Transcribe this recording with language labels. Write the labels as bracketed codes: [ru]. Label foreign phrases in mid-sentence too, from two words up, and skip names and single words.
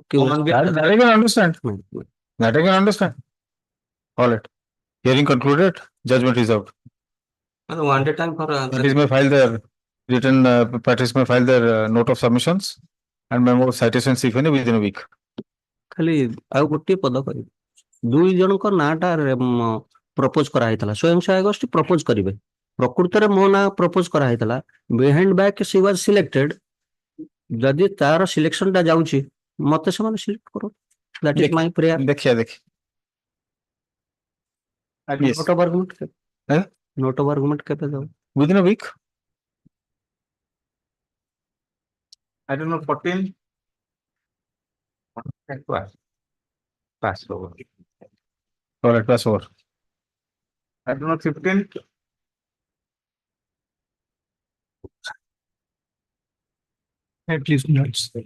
[en] That I can understand. That I can understand. All right. Hearing concluded. Judgment is out. Wanted time for Parties may file their written. Parties may file their note of submissions and memo of citations if any within a week. [or] ଖାଲି ଆଉ ଗୋଟିଏ ପଦ କରିବେ, ଦୁଇ ଜଣଙ୍କ ନାଁଟା ପ୍ରପୋଜ କରାହେଇଥିଲା, ସ୍ୱୟଂ ସହାୟକ ଗୋଷ୍ଠୀ ପ୍ରପୋଜ କରିବେ, ପ୍ରକୃତରେ ମୋ ନାଁ ପ୍ରପୋଜ କରାହେଇଥିଲା, [en] behind back she was selected, [or] ଯଦି ତାର ସିଲେକ୍ସନ ଟା ଯାଉଛି ମତେ ସେମାନେ ସିଲେକ୍ଟ କର, [en] that is my prayer. [or] ଦେଖିଆ [en] note of argument note of argument [or] କେବେ ଯାଉ? [en] within a week. I don't know 14. Pass over. All right, pass over. I don't know 15. At least nuts.